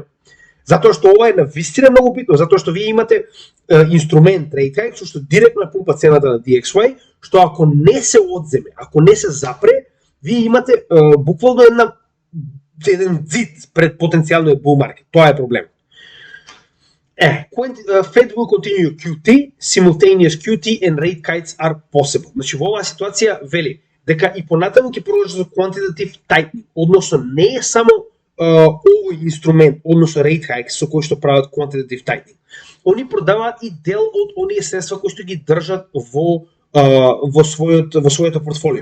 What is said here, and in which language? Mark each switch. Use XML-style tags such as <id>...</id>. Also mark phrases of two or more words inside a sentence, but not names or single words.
<mk>Затоа што ова е навистина многу битно, затоа што вие имате инструмент</mk> <en>rate hike</en> <mk>што директно пумпа цената на DXY, што ако не се одземе, ако не се запре, вие имате буквално еден зид пред потенцијалниот</mk> <en>bull market.</en> <mk>Тоа е проблем.</mk> <en>Fed will continue QT, simultaneous QT and rate cuts are possible.</en> <mk>Значи во оваа ситуација вели дека и понатаму ќе продолжи со</mk> <en>quantitative tightening,</en> <mk>односно не е само овој инструмент, односно</mk> <en>rate hike</en> <mk>со кој што прават</mk> <en>quantitative tightening.</en> <mk>Они продаваат и дел од оние средства кои што ги држат во своето портфолио.</mk>